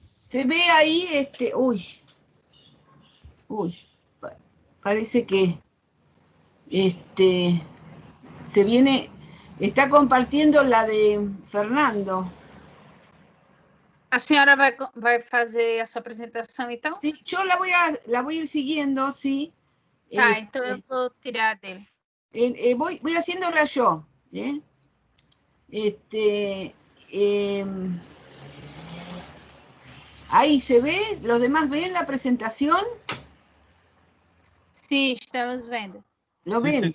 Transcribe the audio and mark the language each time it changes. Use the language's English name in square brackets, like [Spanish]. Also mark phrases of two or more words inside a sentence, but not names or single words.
[Spanish] Se ve ahí, parece que se viene, está compartiendo la de Fernando. [Portuguese] A senhora vai fazer a sua apresentação, então? [Spanish] Sí, yo la voy a ir siguiendo, sí. [Portuguese] Tá, então eu vou tirar dele. [Spanish] Voy haciéndola yo, ahí se ve, ¿los demás ven la presentación? [Portuguese] Sí, estamos vendo. [Spanish] ¿Lo Sí, ven?